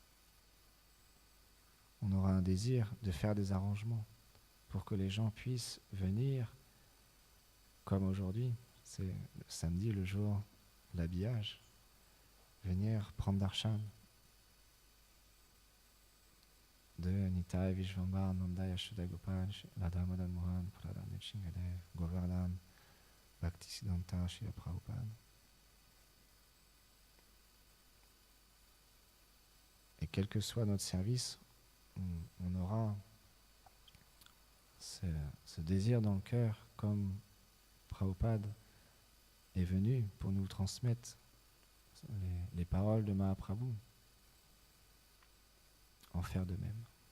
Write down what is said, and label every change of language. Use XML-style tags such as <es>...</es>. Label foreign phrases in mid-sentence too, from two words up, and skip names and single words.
<fr>On aura un désir de faire des arrangements pour que les gens puissent venir, comme aujourd'hui, c'est le samedi, le jour de l'habillage, venir prendre darshan de Nitai Vishvambar Nanda Yashoda Gopal Radha Madan Mohan Prahlad Nrsimhadev Govardhan Bhaktisiddhanta Srila Prabhupada. Et quel que soit notre service, on aura ce désir dans le cœur, comme Prabhupada est venu pour nous transmettre les paroles de Mahaprabhu, en faire de même.</fr>